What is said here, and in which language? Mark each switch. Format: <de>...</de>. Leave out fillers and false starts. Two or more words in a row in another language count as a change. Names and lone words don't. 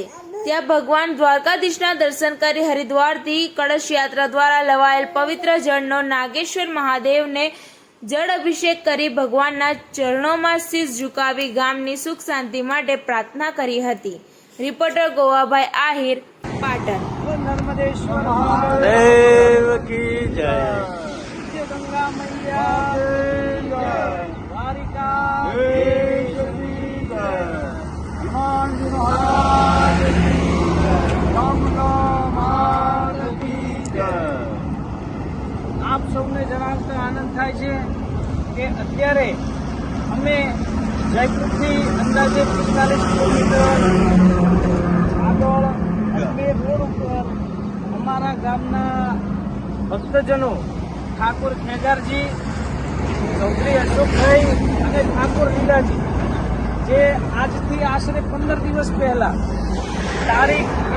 <gu>ત્યાં ભગવાન દ્વારકાધીશના દર્શન કરી હરિદ્વારથી કળશ યાત્રા દ્વારા લવાયેલ પવિત્ર જળનો નાગેશ્વર મહાદેવને જળ અભિષેક કરી ભગવાનના ચરણોમાં શીશ ઝુકાવી ગામની સુખ શાંતિ માટે પ્રાર્થના કરી હતી। રિપોર્ટર ગોવાભાઈ આહિર, પાટણ।</gu> <hi>नर्मदेश्वर महादेव की जय, गंगा मैया जय, द्वारिका की जय, हनुमान महाराज की जय, रामला मात की जय।</hi> <gu>આપ સૌને જણાવતા આનંદ થાય છે કે અત્યારે અમે જયપુરથી અંદાજે 45 કિલોમીટર આગળ રોડ ઉપર અમારા ગામના ભક્તજનો ઠાકોર ખેગારજી, ચૌધરી અશોકભાઈ અને ઠાકોર લીલાજી જે આજથી આશરે 15 દિવસ પહેલા તારીખ</gu>